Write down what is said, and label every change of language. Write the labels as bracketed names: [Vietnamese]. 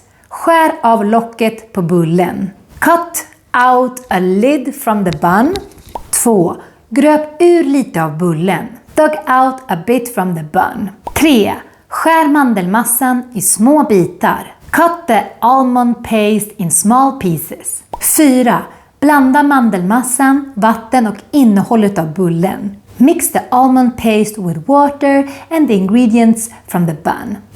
[Swedish] Skär av locket på bullen. [English] Cut out a lid from the bun. [Swedish] 2. Gröp ur lite av bullen. [English] Dug out a bit from the bun. 3. [Swedish] Skär mandelmassan i små bitar. [English] Cut the almond paste in small pieces. 4. [Swedish] Blanda mandelmassan, vatten och innehållet av bullen. [English] Mix the almond paste with water and the ingredients from the bun.